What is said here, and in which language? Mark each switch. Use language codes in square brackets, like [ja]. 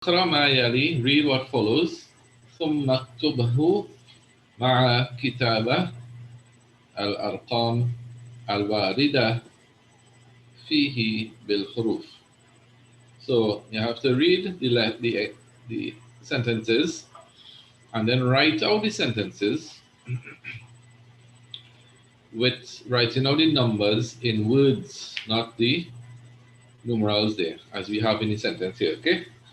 [ar] اقرأ ما يلي, [en] read what follows. [ar] ثم اكتبه مع كتابة الأرقام الواردة فيه بالحروف. [en] So you have to read the sentences and then write out the sentences with writing out the numbers in words, not the numerals there, as we have in the sentence here, okay?